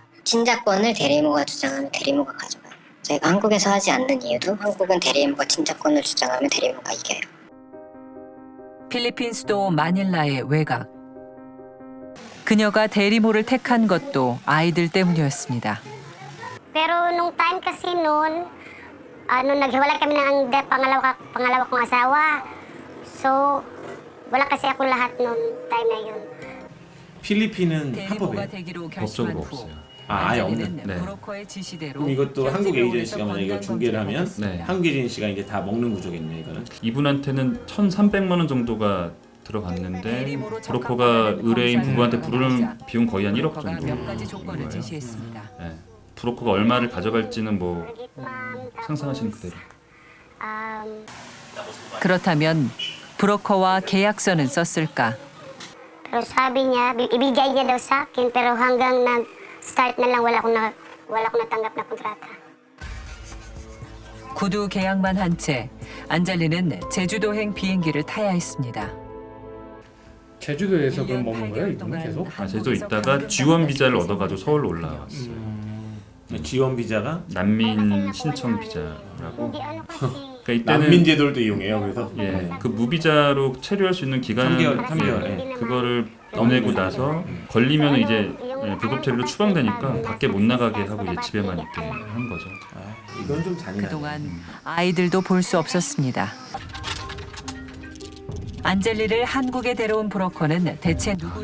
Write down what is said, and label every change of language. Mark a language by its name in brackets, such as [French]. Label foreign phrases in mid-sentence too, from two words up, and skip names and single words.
[Korean] 친자권을 대리모가 주장하면 대리모가 가져가요. 저희가 한국에서 하지 않는 이유도 한국은 대리모가 친자권을 주장하면 대리모가 이겨요. 필리핀 수도 마닐라의 외곽. 그녀가 대리모를 택한 것도 아이들 때문이었습니다. [Filipino] Pero nung time kasi noon, nung naghiwalay kami ng pangalawa kong asawa, so wala kasi ako lahat noon time na yun. [Korean] 필리핀은 대리모가 합법이에요. 되기로 법적으로 결심한 후 없어요. 아예 없는. 안젤리는 네. 브로커의 지시대로 그럼 이것도 한국 에이전시가 만약 이걸 중개를 하면 네. 한국 에이전시가 이제 다 먹는 구조겠네 이거는. 이분한테는 1,300만 원 정도가 들어갔는데 브로커가 의뢰인 부부한테 부르는 비용 거의 한 1억 정도. 몇 가지 조건을 제시했습니다. 네. 브로커가 얼마를 가져갈지는 뭐 상상하시는 그대로. 그렇다면 브로커와 계약서는 썼을까? [Filipino] Pero sabi niya, ibigay niya daw sa akin, pero hanggang nag-start na lang wala akong natanggap na kontrata. [Korean] 구두 계약만 한 채 안젤리는 제주도행 비행기를 타야 했습니다. 제주도에서 그럼 머문 거예요? 이분은 계속? 제주도 있다가 지원 비자를 얻어가지고 서울로 올라왔어요. 지원 비자가 난민 신청 비자라고. [Filipino] Hindi ano kasi, [Korean] 그러니까 이때는 난민 제도를 이용해요. 그래서 예, 그 무비자로 체류할 수 있는 기간은 3개월, 예, 그거를 보내고 나서 걸리면 이제 불법 체류로 추방되니까 밖에 못 나가게 하고 이제 집에만 있게 한 거죠. 이건 좀 잔인하네. 그동안 아이들도 볼 수 없었습니다. 안젤리를 한국에 데려온 브로커는 대체 누구일까?